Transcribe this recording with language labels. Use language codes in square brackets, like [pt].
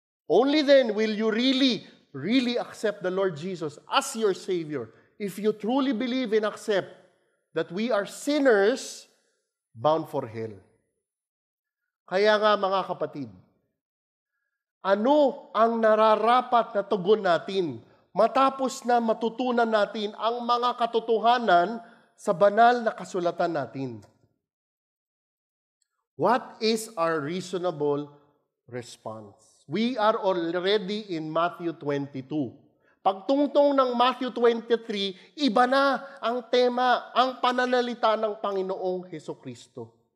[en] Only then will you really accept the Lord Jesus as your Savior. If you truly believe and accept that we are sinners bound for hell. [tl] Kaya nga mga kapatid, ano ang nararapat na tugon natin matapos na matutunan natin ang mga katotohanan sa banal na kasulatan natin? [en] What is our reasonable response? We are already in Matthew 22. [tl] Pagtungtong ng Matthew 23, iba na ang tema, ang pananalita ng Panginoong Hesukristo.